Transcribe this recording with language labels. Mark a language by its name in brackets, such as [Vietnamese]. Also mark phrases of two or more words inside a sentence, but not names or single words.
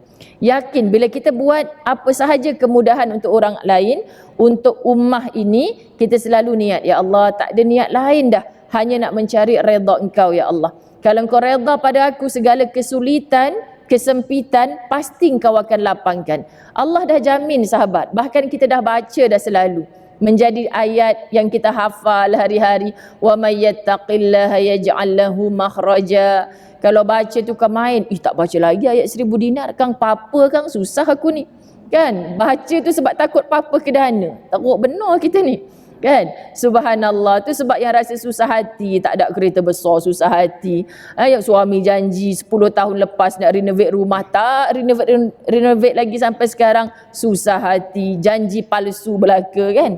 [Malay] Yakin bila kita buat apa sahaja kemudahan untuk orang lain, untuk ummah ini, kita selalu niat, [Arabic] يا الله, [Malay] tak ada niat lain dah, hanya nak mencari redha engkau [Arabic] يا الله. [Malay] Kalau engkau redha pada aku segala kesulitan, kesempitan, pasti engkau akan lapangkan. Allah dah jamin sahabat. Bahkan kita dah baca dah selalu. Menjadi ayat yang kita hafal hari-hari. [Arabic] ومن يتق الله يجعل له مخرجا. [Malay] Kalau baca tu kau main, tak baca lagi ayat 1000 dinar. Kang papa kang susah aku ni. Kan? Baca tu sebab takut papa ke dana. Takut benar kita ni. Kan, subhanallah, tu sebab yang rasa susah hati, tak ada kereta besar susah hati. Yang suami janji 10 tahun lepas nak renovate rumah, tak renovate lagi sampai sekarang, susah hati, janji palsu belaka kan.